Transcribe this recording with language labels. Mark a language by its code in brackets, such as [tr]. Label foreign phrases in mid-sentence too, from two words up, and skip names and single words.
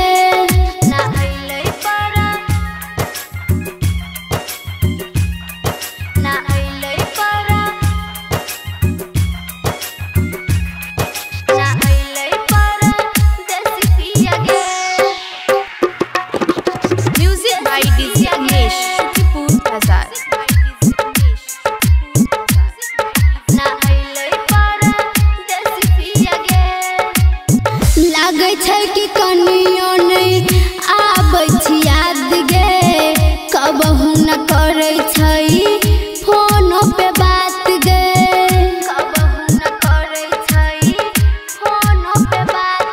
[anp] ना अइले परद ना अइले परद ना अइले परद देसी पिया गे [en] music by DJ [anp] उमेश शुकीपुर बाजार ना अइले परद देसी पिया गे लागै छै कि कनियो नहीं आबै छी याद गे कबहू न करै छै फोनो पे बात गे कबहू न करै छै फोनो पे बात